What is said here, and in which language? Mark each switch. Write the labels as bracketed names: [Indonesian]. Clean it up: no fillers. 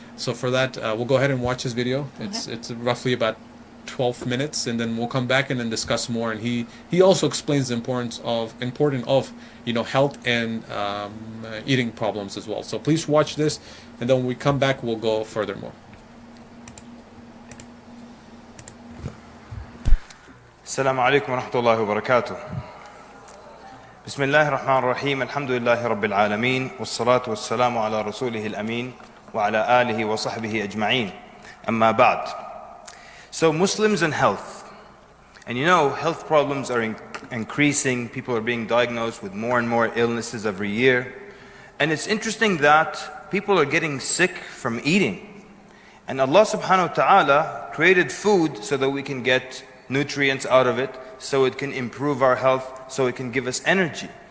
[English] So for that, we'll go ahead and watch his video. It's roughly about 12 minutes, and then we'll come back and then discuss more. And he also explains the importance of health and eating problems as well. So please watch this, and then when we come back, we'll go furthermore. [Arabic] السلام عليكم ورحمة الله وبركاته. بسم الله الرحمن الرحيم. الحمد لله رب العالمين والصلاة والسلام على رسوله الأمين وعلى آله وصحبه أجمعين. أما بعد. [English] So Muslims and health. And health problems are increasing. People are being diagnosed with more and more illnesses every year. And it's interesting that people are getting sick from eating. And Allah subhanahu wa ta'ala created food so that we can get nutrients out of it, so it can improve our health, so it can give us energy.